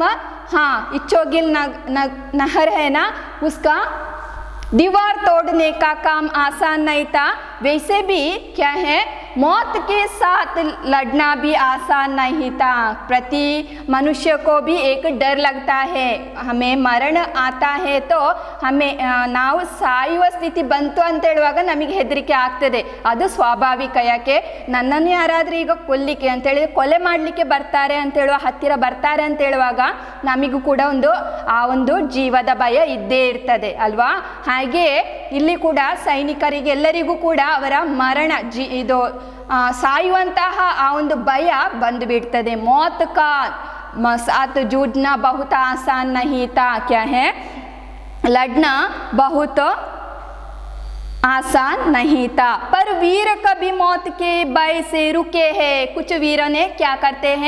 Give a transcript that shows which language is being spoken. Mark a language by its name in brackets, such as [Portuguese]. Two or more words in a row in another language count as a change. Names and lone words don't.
[Hindi] हाँ, इच्छोगिल नहर है ना, उसका दीवार तोड़ने का काम आसान नहीं था. वैसे भी क्या है, मौत के साथ लड़ना भी आसान नहीं था. प्रति मनुष्य को भी एक डर लगता है. हमें मरण आता है तो हमें [Kannada] ನಾವು ಸಾಯುವ ಸ್ಥಿತಿ ಬಂತು ಅಂತ ಹೇಳುವಾಗ ನಮಗೆ ಹೆದರಿಕೆ ಆಗ್ತದೆ. ಅದು ಸ್ವಾಭಾವಿಕ. ಯಾಕೆ? ನನ್ನನ್ನು ಯಾರಾದರೂ ಈಗ ಕೊಲ್ಲಿಕ್ಕೆ ಅಂತ ಹೇಳಿದ್ರೆ, ಕೊಲೆ ಮಾಡಲಿಕ್ಕೆ ಬರ್ತಾರೆ ಅಂತ ಹೇಳುವ, ಹತ್ತಿರ ಬರ್ತಾರೆ ಅಂತ ಹೇಳುವಾಗ ನಮಗೂ ಕೂಡ ಒಂದು ಜೀವದ ಭಯ ಇದ್ದೇ ಇರ್ತದೆ ಅಲ್ವಾ? ಹಾಗೆ ಇಲ್ಲಿ ಕೂಡ ಸೈನಿಕರಿಗೆ ಎಲ್ಲರಿಗೂ ಕೂಡ ಅವರ ಮರಣ ಇದು ಸಾಯುವಂತಹ ಆ ಒಂದು ಭಯ ಬಂದು ಬಿಡ್ತದೆ. [Hindi] मौत का साथ जूझना बहुत आसान नहीं था. क्या है? लड़ना बहुत आसान नहीं था, पर वीर कभी मौत के भय से रुके हैं. कुछ वीर ने क्या करते हैं?